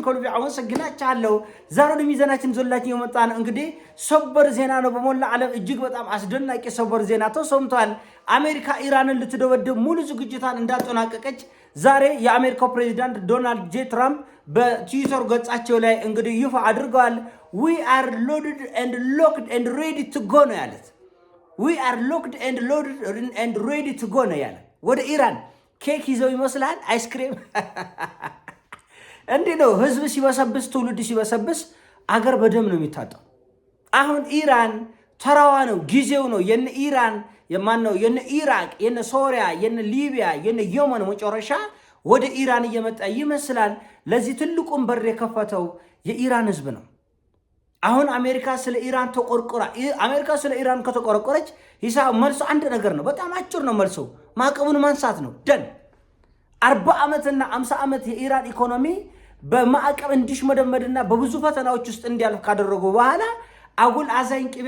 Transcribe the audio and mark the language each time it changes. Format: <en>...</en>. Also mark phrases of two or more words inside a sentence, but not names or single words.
<am>ከልብ አመሰግናችኋለሁ። ዛሬ ወደ ሚዛናችን ዘላችሁ የመጣን እንግዲህ ሰበር ዜና ነው። በሞላ ዓለም እጅግ በጣም አስደናቂ ሰበር ዜና ተሰምቷል። አሜሪካ ኢራንን ልትደበድብ ሙሉ ዝግጅቷን እንዳጠናቀቀች ዛሬ የአሜሪካው ፕሬዝዳንት ዶናልድ ጄ ትራምፕ በትዊተር ገጻቸው ላይ እንግዲህ ይፋ አድርገዋል።</am> <en>we are loaded and locked and ready to go</en> <am>ነው ያሉት።</am> <en>we are locked and loaded and ready to go</en> <am>ነው ያሉት። ወደ ኢራን ኬክ ይዘው ይመስላል አይስክሬም። እንዴ ነው ህዝብ ሲበሰብስ ትውልድ ሲበሰብስ አገር በደም ነው የሚታጠው። አሁን ኢራን ተራዋ ነው፣ ጊዜው ነው። የነ ኢራን የማነው የነ ኢራቅ የነ ሶሪያ የነ ሊቢያ የነ የመን መጨረሻ ወደ ኢራን እየመጣ ይመስላል። ለዚህ ትልቁን በር የከፈተው የኢራን ህዝብ ነው። አሁን አሜሪካ ስለ ኢራን ተቆርቆራ አሜሪካ ስለ ኢራን ከተቆረቆረች ሂሳብ መልሶ አንድ ነገር ነው። በጣም አጭር ነው መልሶ ማዕቀቡን ማንሳት ነው። ደን 40 ዓመትና 50 ዓመት የኢራን ኢኮኖሚ በማዕቀብ እንዲሽመደመድና በብዙ ፈተናዎች ውስጥ እንዲያልፍ ካደረጉ በኋላ አጉል አዛኝ</am>